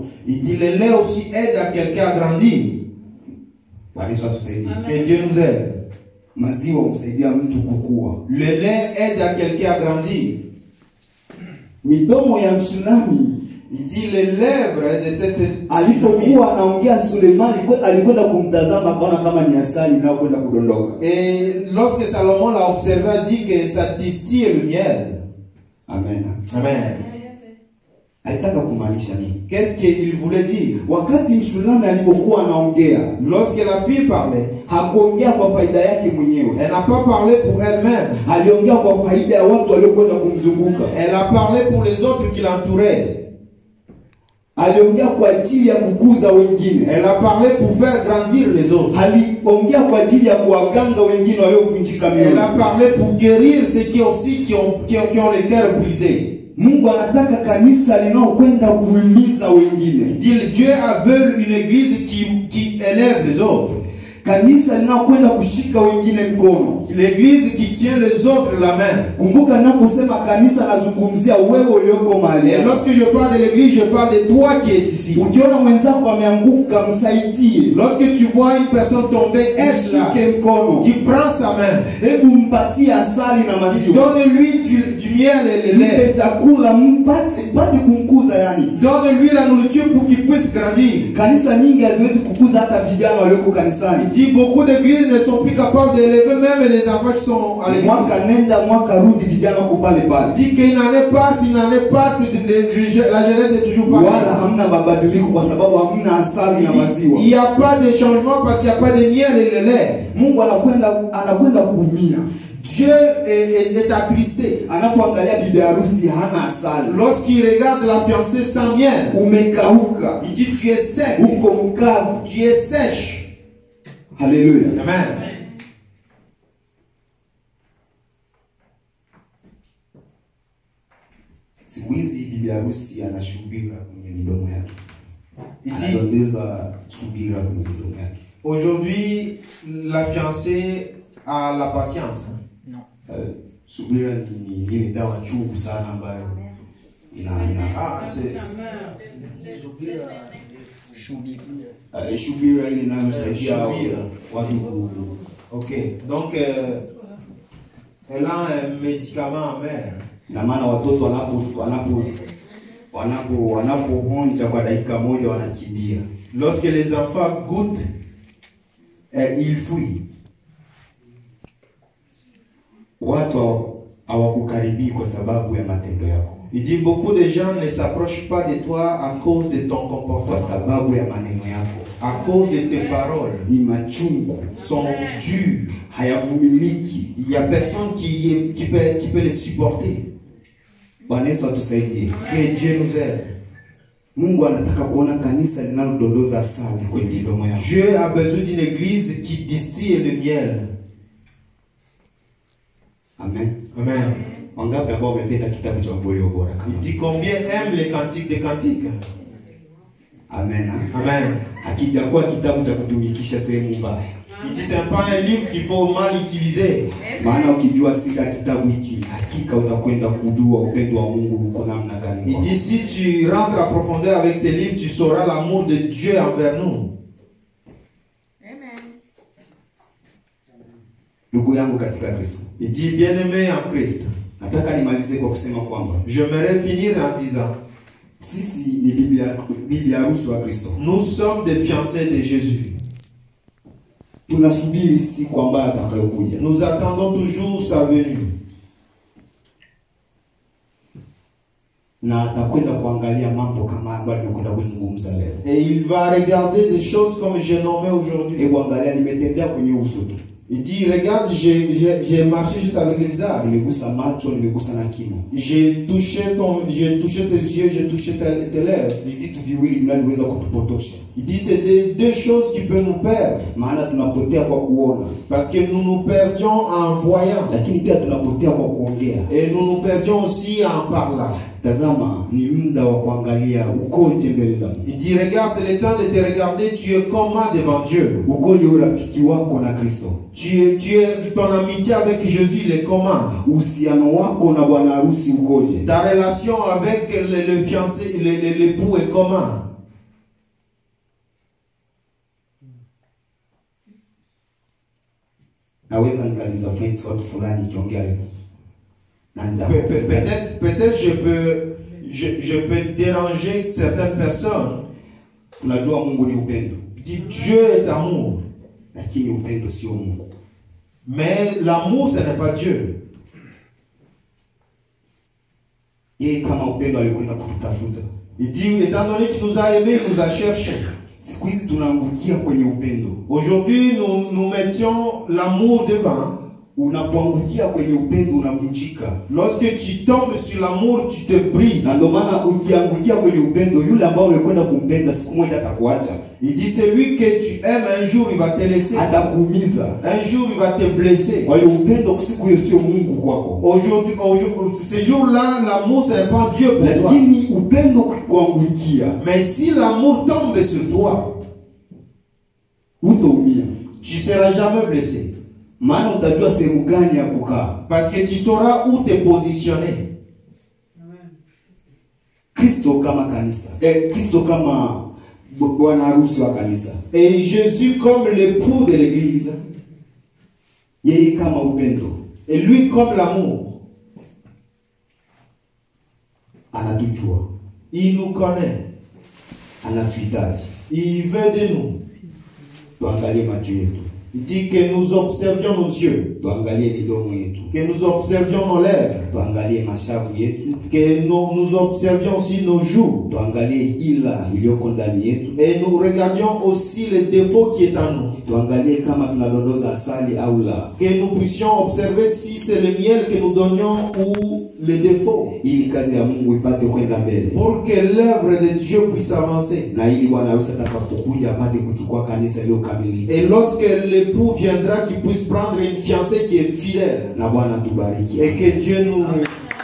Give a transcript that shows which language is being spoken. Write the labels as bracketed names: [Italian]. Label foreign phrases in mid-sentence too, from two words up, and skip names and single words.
[French] Il dit le lait aussi aide à quelqu'un à grandir. [Swahili] Bwana Yesu atusaidie. [French] Que Dieu nous aide. [Swahili] Maziwa humsaidia mtu kukua. [French] Le lait aide à quelqu'un à grandir. [Swahili] Midomo ya Mshunami, [French] il dit les lèvres de cette [Swahili] alipokuwa anaongea Sulemani alikwenda kumtazama akaona kama ni asali inayokwenda kudondoka. [French] Et lorsque Salomon l'a observé, a dit que ça distille le miel. [Swahili] Amen. [French] Amen. [Swahili] Alitaka kumaanisha nini? [French] Qu'est-ce qu'il voulait dire? [Swahili] Wakati Mshulami alipokuwa anaongea, [French] lorsque la fille parlait, [Swahili] hakuongea kwa faida yake mwenyewe. [French] Elle n'a pas parlé pour elle-même. [Swahili] Aliongea kwa faida ya watu waliokwenda kumzunguka. [French] Elle a parlé pour les autres qui l'entouraient. [Swahili] Aliongea kwa ajili ya kukuza wengine. [French] Elle a parlé pour faire grandir les autres. [Swahili] Aliongea kwa ajili ya kuwaganga wengine waliovunjika mioyo. [French] Elle a parlé pour guérir ceux qui ont les cœurs brisés. [Swahili] Mungu anataka kanisa linalokwenda kuhimiza wengine. [French] Dieu veut une église qui élève les autres. [Swahili] Kanisa linalokwenda kushika wengine mkono. [French] L'église qui tient les autres la main. [Swahili] Kumbuka ninaposema kanisa nazungumzia wewe ulioko mahali. [French] Et lorsque je parle de l'église, je parle de toi qui es ici. [Swahili] Ukiona mwenzako ameanguka, msaidie. [French] Lorsque tu vois une personne tomber, aide-la. [Swahili] mkono. [French] Tu prends sa main. [Swahili] Hebu mpatie asali na maziwa. [French] Donne-lui du miel et le lait. [Swahili] Chakula mpate kumkuza yani. [French] Donne-lui la nourriture pour qu'il puisse grandir. [Swahili] Kanisa nyingi haziwezi kukuza hata vijana walioko kanisani. [French] Beaucoup d'églises ne sont plus capables d'élever même les enfants qui sont à l'église. [Swahili] Mwaka nenda mwaka rudi vijana wako pale pale. [French] Dit qu'il n'en est pas, s'il n'en est pas, la jeunesse est toujours pas. [Swahili] Wala hamna mabadiliko kwa sababu hamna asali na maziwa. [French] Il n'y a pas de changement parce qu'il n'y a pas de miel et de lait. [Swahili] Mungu anakwenda kuumia. [French] Dieu est attristé. [Swahili] Anapoangalia bibi harusi hana asali. [French] Lorsqu'il regarde la fiancée sans miel, [Swahili] umekauka. [French] Il dit tu es sec. [Swahili] Uko mkavu. [French] Tu es sèche. Alléluia. Amen. [Swahili] Siku hizi bibi harusi anashubira kwenye midomo yake. [French] Aujourd'hui, la fiancée a la patience. Non. [Swahili] Subira ni dawa chungu sana ambayo shubira ile inayosaidia watu. [French] Ok, donc elle a un médicament amer. [Swahili] Na maana watoto wanapohonja kwa dakika moja wanakimbia. [French] Lorsque les enfants goûtent, ils fuient. [Swahili] Watu hawakukaribii kwa sababu ya matendo yako. [French] Il dit beaucoup de gens ne s'approchent pas de toi à cause de ton comportement. [Swahili] Kwa sababu ya maneno yako. [French] À cause de tes paroles. [Swahili] Ni machungu, [French] sont durs, [Swahili] hayavumiliki. [French] Il y a personne qui peut les supporter. [Swahili] Bwana Yesu atusaidie. [French] Que Dieu nous aide. [Swahili] Mungu anataka kuona kanisa linalodondoza asali kwenye midomo yao. [French] Dieu a besoin d'une église qui distille le miel. [Swahili] Amen. [French] Amen. [Swahili] Wangapi ambao wamependa kitabu cha Wimbo Bora? [French] Il dit combien aiment les cantiques des cantiques. [Swahili] Amen. [French] Amen. [Swahili] Hakijakuwa kitabu cha kutumikisha sehemu mbaya. [French] Il dit c'est pas un livre qu'il faut mal utiliser. [Swahili] Maana ukijua sika kitabu hiki hakika utakwenda kujua upendo wa Mungu uko namna gani. [French] Il dit si tu rentres à profondeur avec ces livres, tu sauras l'amour de Dieu envers nous. Amen. [Swahili] Ndugu yangu katika Kristo. [French] Il dit bien-aimé en Christ. [Swahili] Nataka nimalize kwa kusema kwamba [French] j'aimerais finir en disant [Swahili] sisi ni bibi harusi wa Kristo. [French] Nous sommes des fiancés de Jésus. [Swahili] Tunasubiri siku ambayo atakayokuja. [French] Nous attendons toujours sa venue. [Swahili] Na atakwenda kuangalia mambo kama ambayo nimekwenda kuzungumza leo. [French] Et il va regarder des choses comme j'ai nommé aujourd'hui. [Swahili] Hebu angalia, nimetembea kwenye uso tu. [French] Il dit regarde, j'ai marché juste avec le visage. [Swahili] Nimegusa macho, nimegusa na kimo. [French] J'ai touché tes yeux, j'ai touché tes lèvres. [Swahili] Ni vitu viwili vinavyoweza kutupotosha. [French] Il dit c'est deux choses qui peuvent nous perdre. [Swahili] Maana tunapotea kwa kuona. [French] Parce que nous nous perdions en voyant. [Swahili] Lakini pia tunapotea kwa kuongea. [French] Et nous nous perdions aussi en parlant. [Swahili] Tazama, ni muda wa kuangalia ukoje mbele za Mungu. [French] Il dit regarde, c'est le temps de te regarder, tu es comment devant Dieu. [Swahili] Ukoje urafiki wako na Kristo? [French] Ton amitié avec Jésus, il est comment? [Swahili] Uhusiano wako na bwana harusi ukoje? [French] Ta relation avec le fiancé, l'époux est comment? [Swahili] Naweza nikaliza point watu fulani kiongea hivi. [French] Peut-être je peux déranger certaines personnes. [Swahili] Unajua Mungu ni upendo. [French] Dit Dieu est amour. [Swahili] Lakini upendo sio Mungu. [French] Mais l'amour ce n'est pas Dieu. [Swahili] Yeye kama upendo alikwenda kututafuta. [French] Il dit étant donné qu'il nous a aimés, il nous a cherchés. [Swahili] Siku hizi tunaangukia kwenye upendo. [French] Aujourd'hui nous mettions l'amour devant. [Swahili] Unapoangukia kwenye upendo unavunjika. [French] Lorsque tu tombes sur l'amour, tu te brises. [Swahili] Na ndio maana ukiangukia kwenye upendo, yule ambao unakwenda kumpenda siku moja atakuacha. [French] Il dit celui que tu aimes un jour il va te laisser. [Swahili] Atakuumiza. [French] Un jour il va te blesser. [Swahili] Kwa hiyo upendo siku hiyo sio Mungu kwako. [French] Aujourd'hui ce jour-là l'amour c'est pas Dieu pour toi. [Swahili] Lakini upendo kuangukia. [French] Mais si l'amour tombe sur toi, [Swahili] utaumia. [French] Tu seras jamais blessé. [Swahili] Maana utajua sehemu gani ya kukaa. [French] Parce que tu sauras où te positionner. [Swahili] Kristo kama kanisa. Kristo kama bwana harusi wa kanisa. [French] Et Jésus comme l'époux de l'église. [Swahili] Yeye kama upendo. [French] Et lui comme l'amour. [Swahili] Anatujua. [French] Il nous connaît. [Swahili] Anatuhitaji. [French] Il veut de nous. [Swahili] Tuangalie macho yetu. [French] Il dit que nous observions nos yeux. [Swahili] Tuangalie midomo yetu. [French] Que nous observions nos lèvres. [Swahili] Tuangalie mashavu yetu. [French] Que nous observions aussi nos joues. [Swahili] Tuangalie ila iliyoko ndani yetu. [French] Et nous regardions aussi les défauts qui est en nous. [Swahili] Tuangalie kama tunadondoza asali au la. [French] Que nous puissions observer si c'est le miel que nous donnions ou les défauts. [Swahili] Ili kazi ya Mungu ipate kwenda mbele. [French] Pour que l'œuvre de Dieu puisse avancer. [Swahili] Na ili bwana harusi atakapokuja apate kuchukua kanisa lililokamilika. [French] Et lorsque l'époux viendra, qu'il puisse prendre une fiancée qui est fidèle. [Swahili] Na Bwana tubariki. [French] Et que Dieu nous